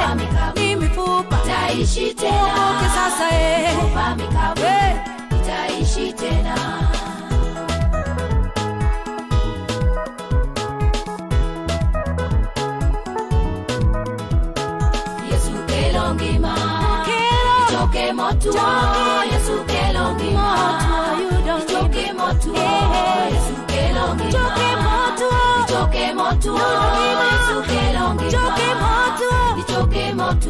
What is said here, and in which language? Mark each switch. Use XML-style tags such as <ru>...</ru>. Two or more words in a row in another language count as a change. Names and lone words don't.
<sw>Mifupa mikavu ni mifupa, itaishi tena. uokoke sasa. Mifupa mikavu itaishi tena.</sw> <luo>Yesu kelo ngima ichoke motu. Yesu kelo ngima ichoke motu. Yesu kelo ngima ichoke motu. Yesu kelo ngima ichoke motu.</luo>